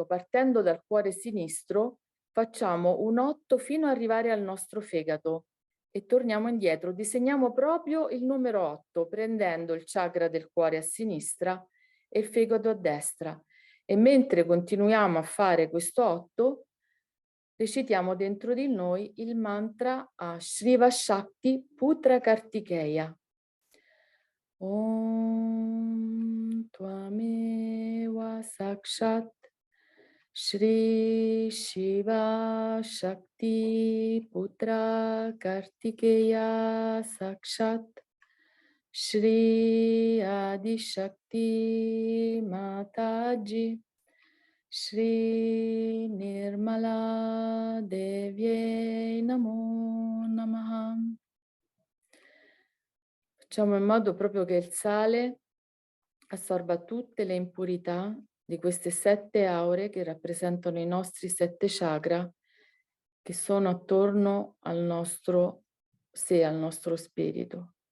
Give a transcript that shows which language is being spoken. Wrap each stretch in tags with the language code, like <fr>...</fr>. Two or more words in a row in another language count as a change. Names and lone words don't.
<it>Partendo dal cuore sinistro facciamo un 8 fino ad arrivare al nostro fegato e torniamo indietro. Disegniamo proprio il numero 8 prendendo il chakra del cuore a sinistra e il fegato a destra. E mentre continuiamo a fare questo 8, recitiamo dentro di noi il mantra a Shriva Shakti Putra Kartikeya.</it> <sa>ॐ त्वमेव साक्षात् श्री शिव शक्ति पुत्र कार्तिकेय साक्षात् श्री आदि शक्ति माताजी श्री निर्मला देव्यै नमो नमः.</sa> <it>Facciamo in modo proprio che il sale assorba tutte le impurità di queste 7 aure che rappresentano i nostri 7 chakra che sono attorno al nostro sé, al nostro spirito.</it>